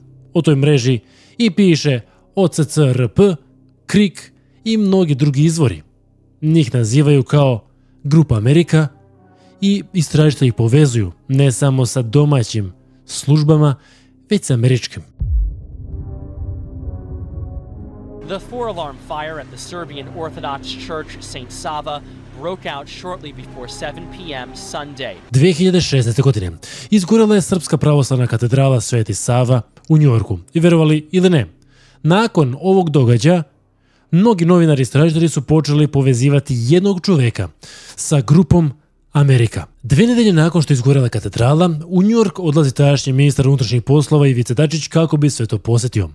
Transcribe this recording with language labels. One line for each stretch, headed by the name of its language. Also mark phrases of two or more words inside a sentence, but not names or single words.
Serbian: O toj mreži i piše OCCRP, KRIK i mnogi drugi izvori. Njih nazivaju kao Grupa Amerika i istražitelji ih povezuju ne samo sa domaćim službama, već sa američkim.
English: The four-alarm fire at the Serbian Orthodox Church St. Sava broke out shortly before 7 p.m. Sunday.
Serbian: 2016. godine izgorela je Srpska pravoslavna katedrala Sveti Sava u Njujorku. I verovali ili ne, nakon ovog događaja mnogi novinari i istražitelji su počeli povezivati jednog čoveka sa grupom Amerika. 2 nedelje nakon što je izgorela katedrala, u Njujork odlazi tadašnji ministar unutrašnjih poslova Ivica Dačić kako bi sve to posjetio.